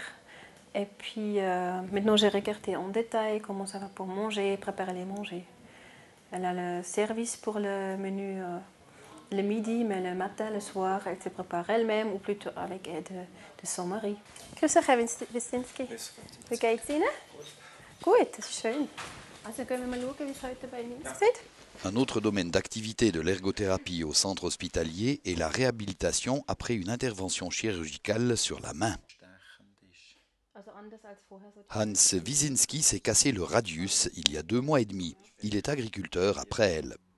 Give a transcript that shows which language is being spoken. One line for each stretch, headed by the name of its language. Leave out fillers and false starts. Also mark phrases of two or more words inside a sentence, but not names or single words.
French: Et puis maintenant j'ai regardé en détail comment ça va pour manger, préparer les manger. Elle a le service pour le menu le midi, mais le matin, le soir, elle se prépare elle-même ou plutôt avec aide de son mari.
German: Grüß euch, Herr Wistinski. Wie geht's Ihnen? Gut, das ist schön. Also gehen wir mal schauen, wie es heute bei Ihnen aussieht.
French: Un autre domaine d'activité de l'ergothérapie au centre hospitalier est la réhabilitation après une intervention chirurgicale sur la main. Hans Wiesinski s'est cassé le radius il y a 2 mois et demi. Il est agriculteur après elle.